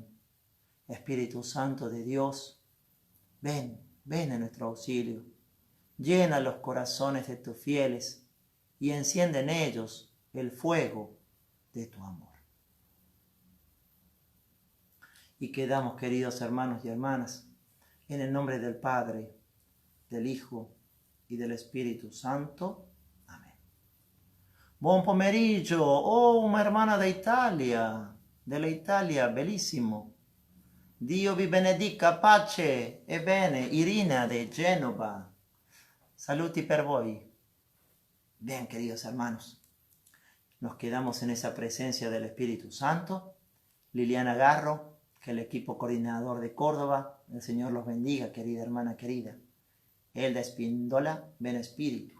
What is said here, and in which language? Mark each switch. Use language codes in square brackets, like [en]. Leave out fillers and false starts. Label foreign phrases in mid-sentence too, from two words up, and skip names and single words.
[es] Espíritu Santo de Dios, ven en nuestro auxilio, llena los corazones de tus fieles y enciende en ellos el fuego de tu amor. Y quedamos, queridos hermanos y hermanas, en el nombre del Padre, del Hijo y del Espíritu Santo. Amén. [it] Buon pomeriggio, oh, una hermana della Italia, bellissimo. Dio vi benedica, pace e bene, Irina de Genova. Saluti per voi. [es] Bien, queridos hermanos, nos quedamos en esa presencia del Espíritu Santo. Liliana Garro, que el equipo coordinador de Córdoba, el Señor los bendiga, querida hermana querida. Elda Espíndola, ven Espíritu.